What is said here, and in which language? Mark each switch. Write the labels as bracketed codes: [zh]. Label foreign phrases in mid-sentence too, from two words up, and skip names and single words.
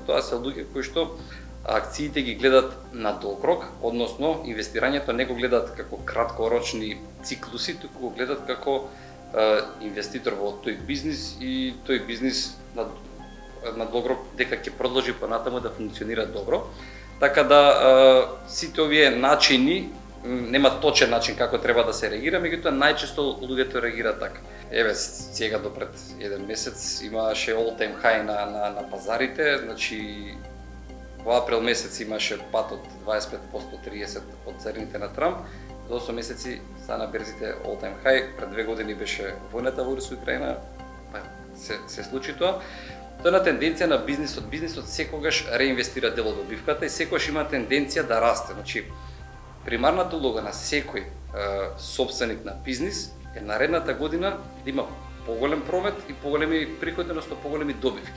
[mk] Тоа се луѓе кои што акциите ги гледат на долг рок, односно инвестирањето не го гледат како краткорочни циклуси, туку го гледат како инвеститор во тој бизнис, и тој бизнис на долг рок дека ќе продолжи понатаму да функционира добро. Така да сите овие начини, нема точен начин како треба да се реагира, меѓутоа најчесто луѓето реагираат така. Еве, сега до пред еден месец имаше [en] all time high [mk] на пазарите, значи во април месец имаше пат од 25%, 30% од цените на Трамп. За 8 месеци стана берзите [en] all time high, [mk] пред 2 години беше војната во Русија и Украина, па се случи тоа. Тоа е на тенденција на бизнисот. Бизнисот секогаш реинвестира дел од добивката и секогаш има тенденција да расте. Значи, примарната улога на секој сопственик на бизнис е наредната година да има поголем промет и поголеми приходи, односно поголеми добивки.